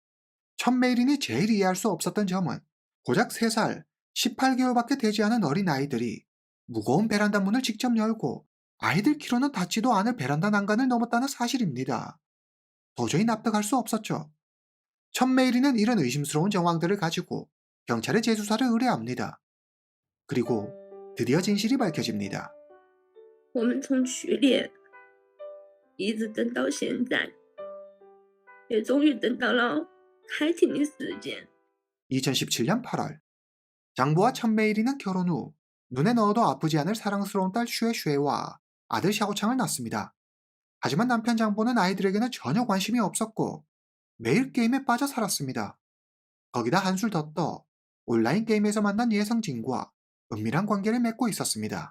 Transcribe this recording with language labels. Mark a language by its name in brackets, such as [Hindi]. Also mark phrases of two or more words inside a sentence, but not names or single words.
[Korean] 천메이린이 제일 이해할 수 없었던 점은 고작 3살, 18개월밖에 되지 않은 어린 아이들이 무거운 베란다 문을 직접 열고 아이들 키로는 닿지도 않을 베란다 난간을 넘었다는 사실입니다. 도저히 납득할 수 없었죠. 천메이린은 이런 의심스러운 정황들을 가지고 경찰에 재수사를 의뢰합니다. 그리고 드디어 진실이 밝혀집니다. [Chinese] 我们从去年一直等到现在，也终于等到了开庭的时间。 [Korean] 2017년 8월 장보와 천메이린은 결혼 후 눈에 넣어도 아프지 않을 사랑스러운 딸 슈에슈에와 아들 샤오창을 낳습니다. 하지만 남편 장보는 아이들에게는 전혀 관심이 없었고 매일 게임에 빠져 살았습니다. 거기다 한술 더 떠 온라인 게임에서 만난 예성진과 은밀한 관계를 맺고 있었습니다.